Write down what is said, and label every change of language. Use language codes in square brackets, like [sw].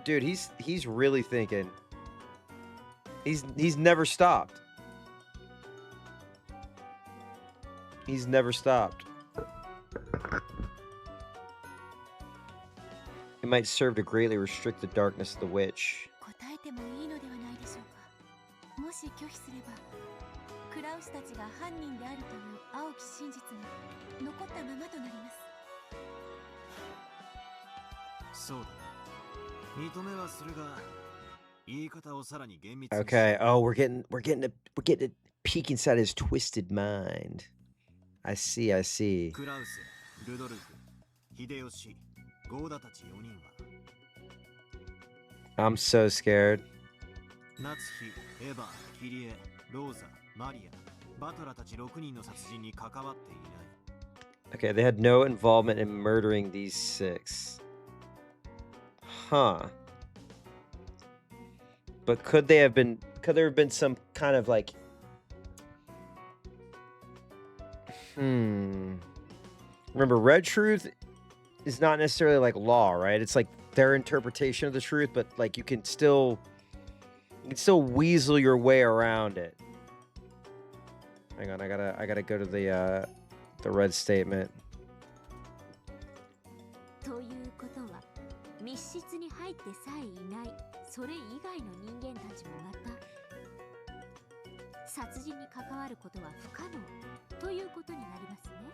[en] Dude, he's really thinking. He's never stopped. He's never stopped. It might serve to greatly restrict the darkness of the witch. [ja] 答えてもいいのではないでしょうか。もし拒否すれば、クラウスたちが犯人であるという青き真実が残ったままとなります。そうだ。認めはするが、言い方をさらに厳密に。 [en] Okay. Oh, we're getting a peek inside his twisted mind. I see. [ja] クラウス、ルドルフ、秀吉、ゴーダたち4人は [en] I'm so scared. [ja] 夏日、エヴァ、キリエ、ローザ、マリア、バトラたち6人の殺人に関わっていない。 [en] Okay, they had no involvement in murdering these 6. Huh. But could there have been some kind of like Remember, red truth is not necessarily like law, right? It's like their interpretation of the truth, but like you can still weasel your way around it. Hang on, I gotta go to the red statement. [ja] ということは、密室に入ってさえいないそれ以外の人間たちもまた殺人に関わることは不可能ということになりますね。